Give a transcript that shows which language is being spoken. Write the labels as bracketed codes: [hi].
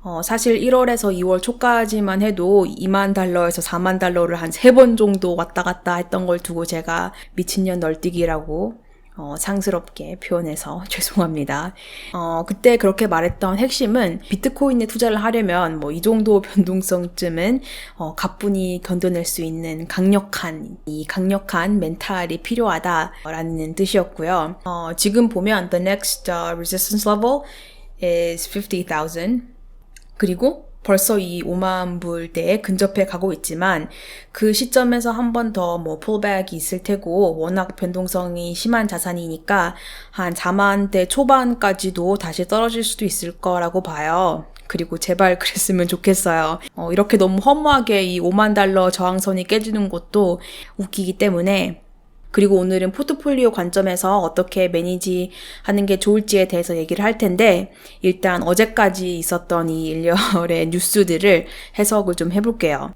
[ko] 사실 1월에서 2월 초까지만 해도 2만 달러에서 4만 달러를 한 3번 정도 왔다 갔다 했던 걸 두고 제가 미친년 널뛰기라고 상스럽게 표현해서 죄송합니다. 그때 그렇게 말했던 핵심은 비트코인에 투자를 하려면 이 정도 변동성쯤은 가뿐히 견뎌낼 수 있는 강력한 멘탈이 필요하다라는 뜻이었고요. 지금 보면 [en] the next resistance level is 50,000. [ko] 그리고 벌써 이 5만 불대에 근접해 가고 있지만 그 시점에서 한 번 더 pullback이 있을 테고 워낙 변동성이 심한 자산이니까 한 4만대 초반까지도 다시 떨어질 수도 있을 거라고 봐요. 그리고 제발 그랬으면 좋겠어요. 이렇게 너무 허무하게 이 5만 달러 저항선이 깨지는 것도 웃기기 때문에 그리고 오늘은 포트폴리오 관점에서 어떻게 매니지하는 게 좋을지에 대해서 얘기를 할 텐데 일단 어제까지 있었던 이 일련의 뉴스들을 해석을 좀 해볼게요.